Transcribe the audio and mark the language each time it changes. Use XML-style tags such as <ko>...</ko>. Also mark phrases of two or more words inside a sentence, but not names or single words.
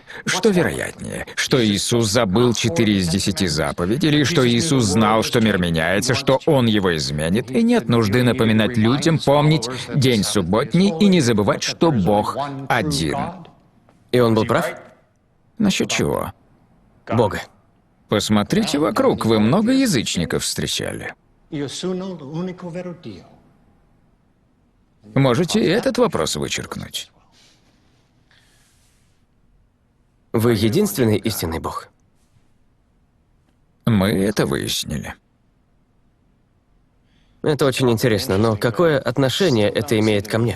<ru>Что вероятнее, что Иисус забыл 4 из 10 заповедей, или что Иисус знал, что мир меняется, что Он его изменит, и нет нужды напоминать людям помнить день субботний и не забывать, что Бог один. И он был прав? Насчет чего? Бога. Посмотрите вокруг, вы много язычников встречали.</ru> <it>Io sono l'unico vero Dio.</it> <ru>Можете и этот вопрос вычеркнуть. Вы единственный истинный Бог. Мы это выяснили. Это очень интересно, но какое отношение это имеет ко мне?</ru>